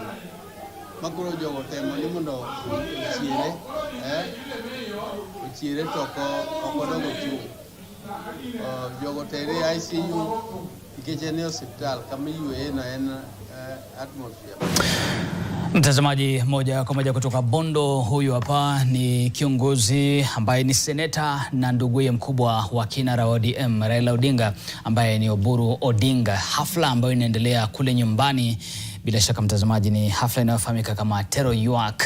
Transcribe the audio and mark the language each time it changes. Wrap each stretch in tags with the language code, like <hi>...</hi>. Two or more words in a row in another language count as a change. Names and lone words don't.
<luo>Makoro jogo temo ni mondo ochiere to ok odongo chung'. Jogo tere ICU nikech en e osiptal kama iyweye no en atmosphere.</luo> <sw>Mtazamaji, moja kwa moja kutoka Bondo, huyu hapa ni kiongozi ambaye ni seneta na nduguye mkubwa wa kinara wa ODM Raila Odinga ambaye ni Oburu Odinga. Hafla ambayo inaendelea kule nyumbani, bila shaka mtazamaji, ni hafla inayofahamika kama Tero Yuak.</sw>